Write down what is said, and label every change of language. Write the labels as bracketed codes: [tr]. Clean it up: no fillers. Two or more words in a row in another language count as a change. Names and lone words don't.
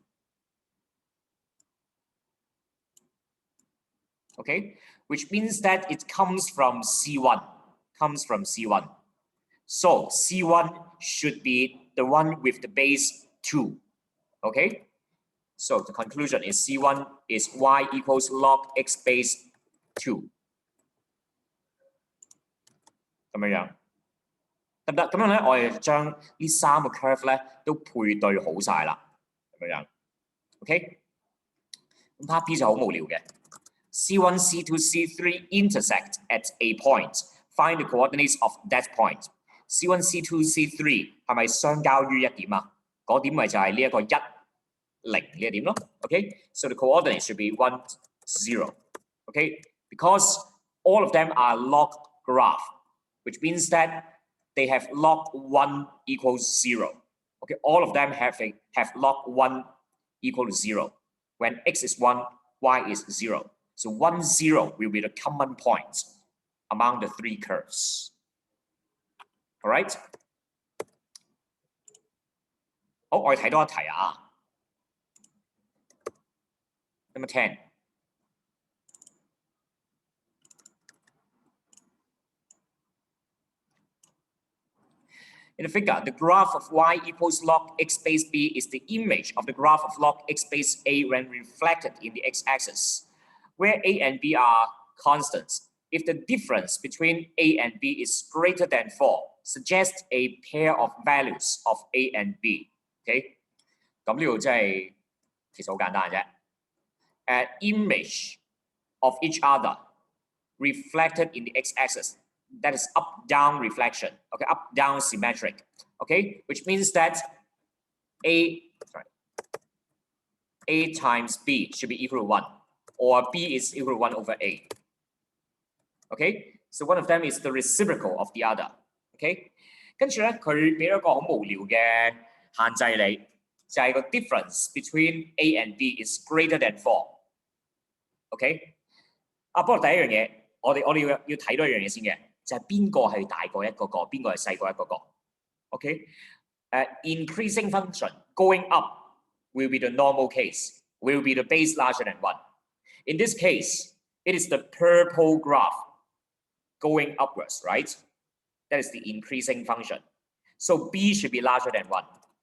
[en] Okay, which means that it comes from C1. So C1 should be the one with the base 2. Okay, so the conclusion is C1 is y equals log x base 2. [yue] 咁樣得唔得？咁樣咧，我哋將呢3個 curve 咧都配對好晒啦，咁樣。OK， 咁 part B 就好無聊嘅。 [en] C1, C2, C3 intersect at a point. Find the coordinates of that point. [yue] C1, C2, C3 係咪相交於一點啊？嗰點咪就係呢一個1、0呢一點咯。 [en] Okay, so the coordinates should be 1, 0. Okay, because all of them are log graph, which means that they have log 1 equals 0. Okay, all of them have log 1 equal to 0. When x is 1, y is 0. So 1, 0 will be the common point among the 3 curves. All right? [yue] 好，我哋睇多一題啊。Number 10. [en] In the figure, the graph of y equals log x base b is the image of the graph of log x base a when reflected in the x-axis, where a and b are constants. If the difference between a and b is greater than 4, suggest a pair of values of a and b. Okay, [yue] 咁呢度真係其實好簡單啫。 [en] Image of each other reflected in the x-axis. That is up-down reflection. Okay, up-down symmetric. Okay, which means that a times b should be equal to 1, or b is equal to 1 over a. Okay, so one of them is the reciprocal of the other. [yue] Okay, 跟住咧，佢俾一個好無聊嘅限制你，就係個 [en] difference between a and b is greater than 4. [yue] OK， 不過第一樣嘢，我哋要睇多一樣嘢先嘅，就係邊個係大過一個個，邊個係細過一個個。OK， [en] increasing function going up will be the normal case, will be the base larger than 1. In this case, it is the purple graph going upwards, right? That is the increasing function. So b should be larger than 1.